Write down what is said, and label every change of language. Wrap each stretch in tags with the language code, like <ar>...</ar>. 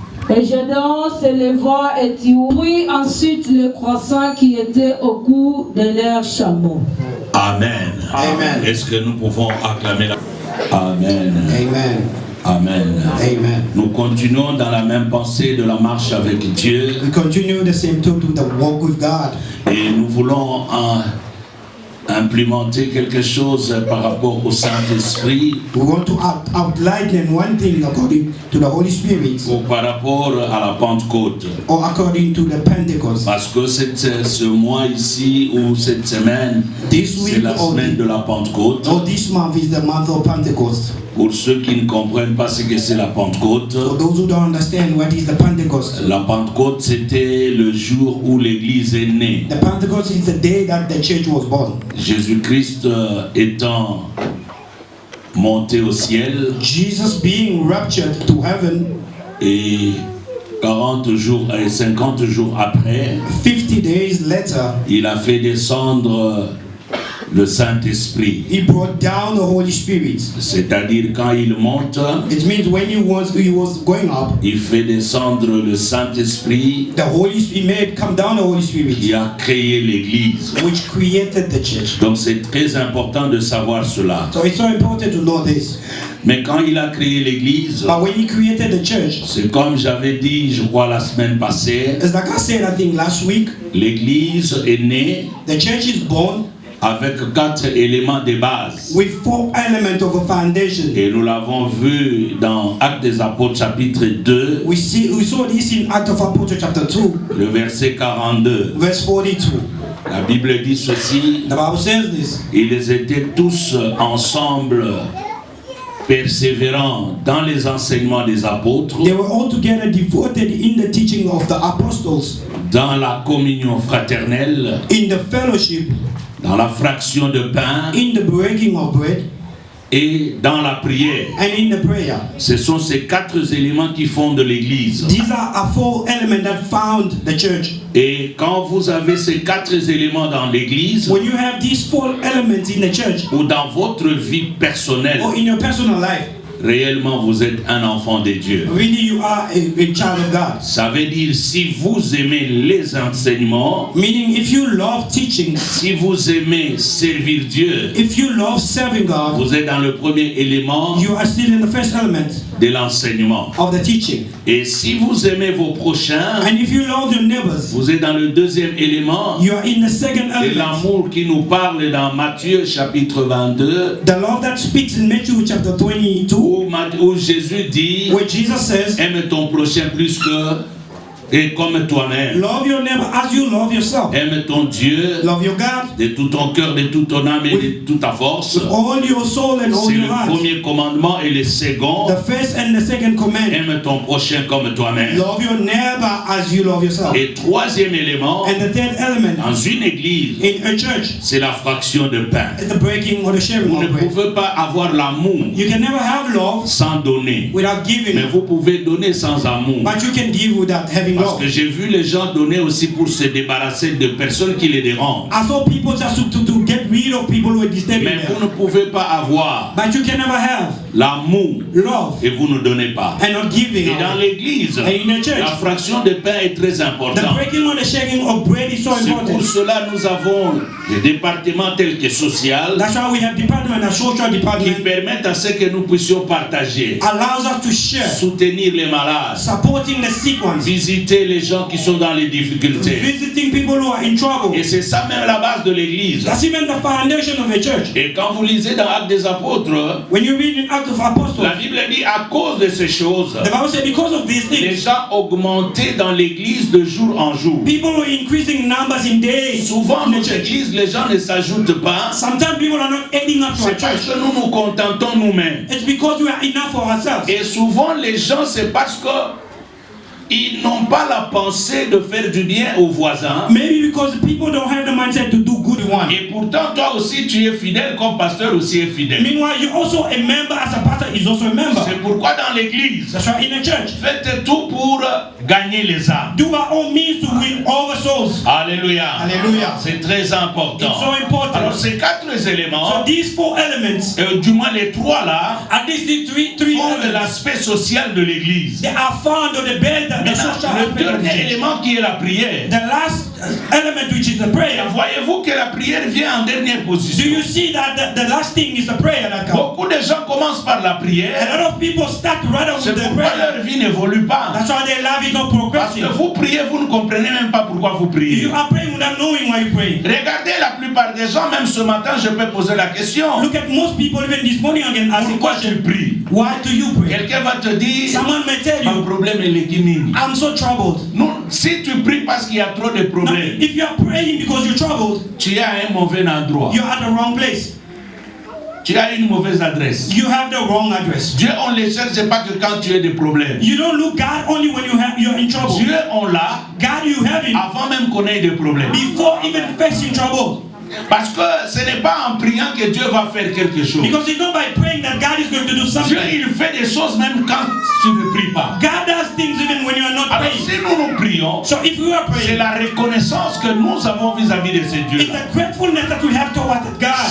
<fr>Et Gédéon se leva et tuit ensuite les croissants qui étaient au cou de leurs chameaux. Amen. Amen. Est-ce que nous pouvons acclamer la... Amen. Amen. Amen. Amen. Nous continuons dans la même pensée de la marche avec Dieu.</fr> <en>We continue the same talk to the walk with God.</en> <fr>Et nous voulons implémenter quelque chose par rapport au Saint-Esprit.</fr> <en>We want to outline one thing according to the Holy Spirit,</en> <fr>Ou par rapport à la Pentecôte.</fr> <en>or according to the Pentecost.</en> <fr>Parce que ce mois ici, ou cette semaine,</fr> <en>This</en> <fr>c'est</fr> <en>week</en> <fr>la semaine de la Pentecôte.</fr> <en>or this month is the month of Pentecost.</en> <fr>Pour ceux qui ne comprennent pas ce que c'est la Pentecôte,</fr> <en>For those who don't understand what is the Pentecost,</en> <fr>la Pentecôte c'était le jour où l'Église est née.</fr> <en>the Pentecost is the day that the church was born.</en> <fr>Jésus-Christ étant monté au ciel</fr> <en>Jesus being raptured to heaven,</en> <fr>et 40 jours et 50 jours après,</fr> <en>50 days later,</en> <fr>il a fait descendre le Saint-Esprit.</fr> <en>he brought down the Holy Spirit.</en> <fr>C'est-à-dire quand il monte,</fr> <en>It means when he was going up,</en> <fr>il fait descendre le Saint-Esprit</fr> <en>the Holy Spirit made come down the Holy Spirit,</en> <fr>qui a créé l'Église.</fr> <en>which created the church.</en> <fr>Donc c'est très important de savoir cela.</fr> <en>So it's so important to know this.</en> <fr>Mais quand il a créé l'Église,</fr> <en>But when he created the church,</en> <fr>c'est comme j'avais dit, je crois la semaine passée,</fr> <en>it's like I said, I think last week,</en> <fr>l'Église est née</fr> <en>the church is born</en> <fr>avec 4 éléments de base.</fr> <en>With 4 elements of a foundation.</en> <fr>Et nous l'avons vu dans Actes des Apôtres chapitre 2.</fr> <en>We saw this in Acts of Apostles chapter 2.</en> <fr>Le verset 42.</fr> <en>Verse 42.</en> <fr>La Bible dit ceci.</fr> <en>The Bible says this.</en> <fr>Ils étaient tous ensemble persévérants dans les enseignements des apôtres.</fr> <en>They were all together devoted in the teaching of the apostles.</en> <fr>Dans la communion fraternelle.</fr> <en>In the fellowship.</en> <fr>Dans la fraction de pain.</fr> <en>In the breaking of bread.</en> <fr>Et dans la prière.</fr> <en>And in the prayer.</en> <fr>Ce sont ces 4 éléments qui fondent l'église.</fr> <en>These are 4 elements that found the church.</en> <fr>Et quand vous avez ces 4 éléments dans l'église,</fr> <en>when you have these 4 elements in the church,</en> <fr>ou dans votre vie personnelle,</fr> <en>or in your personal life,</en> <fr>réellement vous êtes un enfant de Dieu.</fr> <en>Really you are a child of God.</en> <fr>Ça veut dire si vous aimez les enseignements,</fr> <en>meaning if you love teaching,</en> <fr>si vous aimez servir Dieu,</fr> <en>if you love serving God,</en> <fr>vous êtes dans le premier élément,</fr> <en>you are still in the first element</en> <fr>de l'enseignement.</fr> <en>Of the teaching.</en> <fr>Et si vous aimez vos prochains,</fr> <en>and if you love your neighbors,</en> <fr>vous êtes dans le deuxième élément,</fr> <en>you are in the second element.</en> <fr>Et l'amour qui nous parle dans Matthieu chapitre 22,</fr> <en>the love that speaks in Matthew chapter 22,</en> <fr>où Jésus dit,</fr> <en>where Jesus says,</en> <fr>aime ton prochain plus que et comme toi-même.</fr> <en>Love your neighbor as you love yourself.</en> <fr>Aime ton Dieu.</fr> <en>Love your God.</en> <fr>De tout ton cœur, de toute ton âme et de toute ta force.</fr> <en>All your soul and all your heart.</en> <fr>C'est le premier commandement et le second.</fr> <en>The first and the second command.</en> <fr>Aime ton prochain comme toi-même.</fr> <en>Love your neighbor as you love yourself.</en> <fr>Et troisième élément.</fr> <en>And the third element.</en> <fr>Dans une église.</fr> <en>In a church.</en> <fr>C'est la fraction de pain.</fr> <en>The breaking or the sharing</en> <fr>Vous</fr> <en>of bread.</en> <fr>ne pouvez pas avoir l'amour.</fr> <en>You can never have love</en> <fr>sans donner.</fr> <en>Without giving.</en> <fr>Mais vous pouvez donner sans amour.</fr> <en>But you can give without having love.</en> <fr>Parce que j'ai vu les gens donner aussi pour se débarrasser de personnes qui les dérangent.</fr> <en>I saw people just to get rid of people who are disturbing</en> <fr>Mais</fr> <en>them.</en> <fr>vous ne pouvez pas avoir</fr> <en>But you can never have</en> <fr>l'amour</fr> <en>love</en> <fr>et vous ne donnez pas.</fr> <en>And not giving.</en> <fr>Et dans l'église, la fraction de pain est très importante.</fr> <en>The breaking or the sharing of bread is so important.</en> <fr>C'est pour cela nous avons des départements tels que social.</fr> <en>That's why we have department, a social department,</en> <fr>qui permettent à ce que nous puissions partager,</fr> <en>allows us to share,</en> <fr>soutenir les malades,</fr> <en>supporting the sick ones,</en> <fr>visiter les gens qui sont dans les difficultés.</fr> <en>Visiting people who are in trouble.</en> <fr>Et c'est ça même la base de l'église.</fr> <en>That's even the foundation of the church.</en> <fr>Et quand vous lisez dans Actes des Apôtres,</fr> <en>when you read in Acts of Apostles,</en> <fr>la Bible dit à cause de ces choses,</fr> <en>the Bible says because of these things,</en> <fr>les gens augmentaient dans l'église de jour en jour.</fr> <en>People were increasing numbers in days.</en> <fr>Souvent dans l'église, les gens ne s'ajoutent pas.</fr> <en>Sometimes people are not adding up to our church.</en> <fr>C'est parce</fr> <en>church.</en> <fr>que nous nous contentons nous-mêmes.</fr> <en>It's because we are enough for ourselves.</en> <fr>Et souvent les gens, c'est parce que ils n'ont pas la pensée de faire du bien aux voisins.</fr> <en>Maybe because people don't have the mindset to do good one.</en> <fr>Et pourtant, toi aussi, tu es fidèle, comme pasteur aussi est fidèle.</fr> <en>Meanwhile, you're also a member, as a pastor is also a member.</en> <fr>C'est pourquoi dans l'église,</fr> <en>that's why in the church,</en> <fr>faites tout pour gagner les âmes.</fr> <en>Do by all means to win all the souls.</en> <fr>Alléluia.</fr> <en>Alléluia.</en> <fr>C'est très important.</fr> <en>It's so important.</en> <fr>Alors ces 4 éléments,</fr> <en>so these 4 elements,</en> <fr>du moins les 3 là,</fr> <en>at least the three</en> <fr>font de l'aspect social de l'église.</fr> <en>They are found on the bed that the social</en> <fr>le dernier élément qui est la prière.</fr> <en>The last element, which is the prayer.</en> <fr>Voyez-vous que la prière vient en dernière position.</fr> <en>Do you see that the last thing is the prayer that comes?</en> <fr>Beaucoup de gens commencent par la prière.</fr> <en>A lot of people start right with the prayer.</en> <fr>C'est pourquoi leur vie n'évolue pas.</fr> <en>That's why their life is not progressing.</en> <fr>Parce que vous priez, vous ne comprenez même pas pourquoi vous priez.</fr> <en>You are praying without knowing why you pray.</en> <fr>Regardez la plupart des gens, même ce matin, je peux poser la question.</fr> <en>Look at most people, even this morning, again asking</en> <fr>pourquoi tu pries?</fr> <en>Why do you pray?</en> <fr>Quelqu'un va te dire.</fr> <en>Someone may tell you.</en> <fr>Mon problème est l'équilibre.</fr> <en>I'm so troubled.</en> <fr>Non, si tu pries parce qu'il y a trop de problèmes.</fr> <en>Now, if you are praying because you're troubled,</en> <fr>tu es à un mauvais endroit.</fr> <en>You're at the wrong place.</en> <fr>Tu as une mauvaise adresse.</fr> <en>You have the wrong address.</en> <fr>Dieu, on ne le cherche pas que quand tu as des problèmes.</fr> <en>You don't look God only when you're in trouble.</en> <fr>Dieu, on l'a.</fr> <en>God, you have him.</en> <fr>Avant même qu'on ait des problèmes.</fr> <en>Before even facing trouble.</en> <fr>Parce que ce n'est pas en priant que Dieu va faire quelque chose.</fr> <en>Because it's not by praying that God is going to do something.</en> <fr>Dieu, il fait des choses même quand tu ne pries pas.</fr> <en>God does things even when you are not praying.</en> <fr>Alors si nous prions,</fr> <en>so if we are praying,</en> <fr>c'est la reconnaissance que nous avons vis-à-vis de ces dieux.</fr> <en>It's the gratefulness that we have towards God.</en>